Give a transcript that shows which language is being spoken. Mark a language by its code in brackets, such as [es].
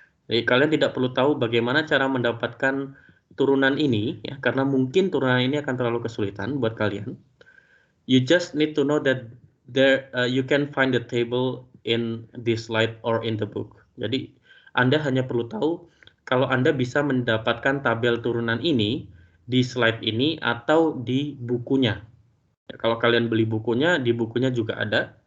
[id] Jadi kalian tidak perlu tahu bagaimana cara mendapatkan turunan ini ya, karena mungkin turunan ini akan terlalu kesulitan buat kalian. [en] You just need to know that there you can find the table in this slide or in the book. [id] Jadi Anda hanya perlu tahu kalau Anda bisa mendapatkan tabel turunan ini di slide ini atau di bukunya. Ya, kalau kalian beli bukunya, di bukunya juga ada.